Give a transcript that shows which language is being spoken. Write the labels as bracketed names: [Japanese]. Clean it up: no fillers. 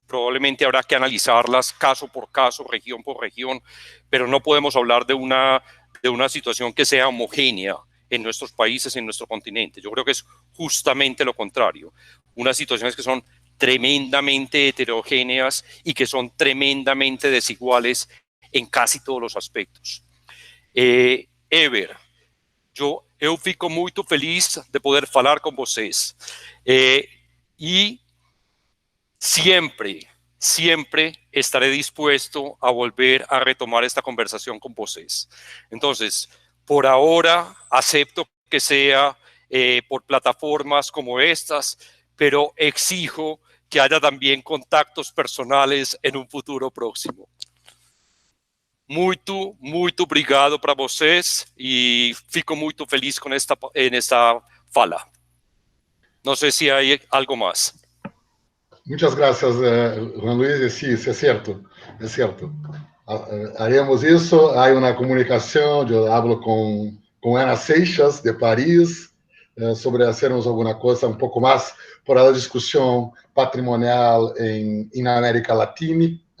[Spanish] Probablemente habrá que analizarlas caso por caso, región por región, pero no podemos hablar de una situación que sea homogénea en nuestros países, en nuestro continente. Yo creo que es justamente lo contrario. Unas situaciones que son tremendamente heterogéneas y que son tremendamente desiguales en casi todos los aspectos. [Portuguese] Eber, eu fico muito feliz de poder falar com vocês. [Spanish] E siempre estaré dispuesto a volver a retomar esta conversación con vocês. Entonces, por ahora acepto que sea por plataformas como estas, pero exijo que haya también contactos personales en un futuro próximo. [Portuguese] Muito obrigado para vocês e fico muito feliz con esta fala. [Spanish] No sé si hay algo más. Muchas gracias, Juan Luis. Sí, es cierto, es cierto. Haremos eso. Hay una comunicación. Yo hablo con Ana Seixas, de París, sobre hacernos alguna cosa un poco más para la discusión patrimonial en América Latina.